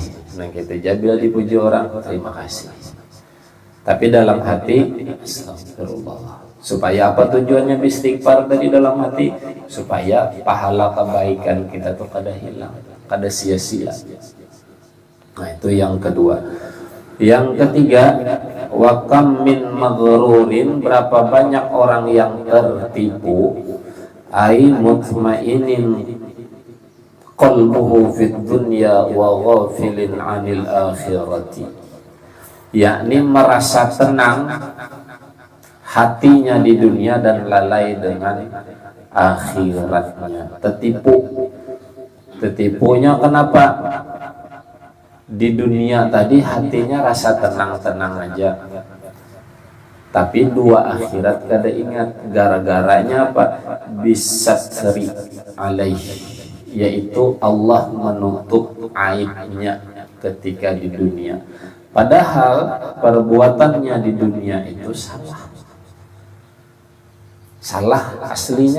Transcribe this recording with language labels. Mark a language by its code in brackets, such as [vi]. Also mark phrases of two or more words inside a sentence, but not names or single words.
[id] Nah gitu aja bila dipuji orang terima kasih, tapi dalam hati astagfirullah. Supaya apa tujuannya istighfar dari dalam hati? Supaya pahala kebaikan kita tuh kada hilang, kada sia-sia. Nah itu yang kedua. Yang ketiga, [ar] wa kam min maghrurin, [id] berapa banyak orang yang tertipu, [ar] ai mutmainin qalbuhu fid dunya wa ghafilin 'anil akhirati. [id] Yakni merasa tenang hatinya di dunia dan lalai dengan akhiratnya. Tertipunya kenapa? Di dunia tadi hatinya rasa tenang-tenang aja, tapi dua akhirat kada ingat. Gara-garanya apa? [ar] Bisatri alaih, [id] yaitu Allah menutup aibnya ketika di dunia, padahal perbuatannya di dunia itu salah aslinya.